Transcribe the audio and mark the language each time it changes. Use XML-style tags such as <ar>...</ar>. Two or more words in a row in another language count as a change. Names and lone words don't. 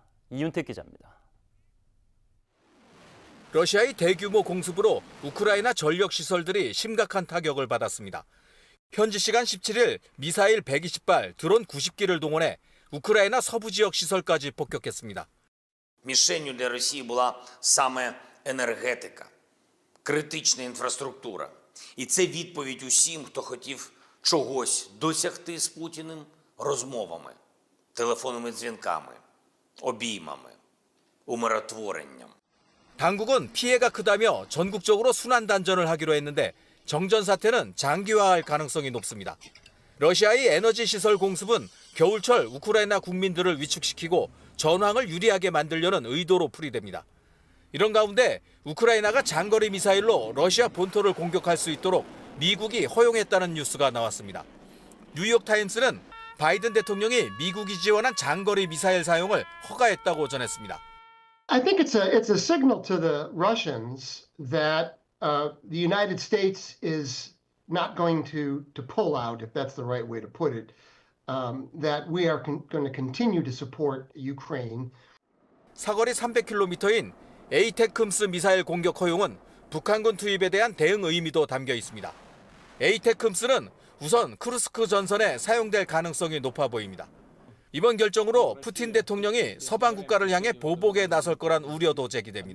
<ko>이윤택 기자입니다. 러시아의 대규모 공습으로 우크라이나 전력시설들이 심각한 타격을 받았습니다. 현지 시간 17일 미사일 120발, 드론 90기를 동원해 우크라이나 서부 지역 시설까지 폭격했습니다.</ko> <uk>Мішенню для Росії була саме енергетика, критична інфраструктура. І це відповідь усім, хто хотів чогось досягти з Путіним розмовами, телефонними дзвінками, обіймами, умиротворенням.</uk> <ko>당국은 피해가 크다며 전국적으로 순환단전을 하기로 했는데 정전 사태는 장기화할 가능성이 높습니다. 러시아의 에너지 시설 공습은 겨울철 우크라이나 국민들을 위축시키고 전황을 유리하게 만들려는 의도로 풀이됩니다. 이런 가운데 우크라이나가 장거리 미사일로 러시아 본토를 공격할 수 있도록 미국이 허용했다는 뉴스가 나왔습니다. 뉴욕타임스는 바이든 대통령이 미국이 지원한 장거리 미사일 사용을 허가했다고 전했습니다.</ko> <en>I think it's a signal to the Russians that the United States is not going to pull out, if that's the right way to put it, that we are going to continue to support Ukraine.</en> <ko>사거리 300km인 에이테크스 미사일 공격 허용은 북한군 투입에 대한 대응 의미도 담겨 있습니다. 에이테크스는 우선 쿠르스크 전선에 사용될 가능성이 높아 보입니다. 이번 결정으로 푸틴 대통령이 서방 국가를 향해 보복에 나설 거란 우려도 제기됩니다.</ko>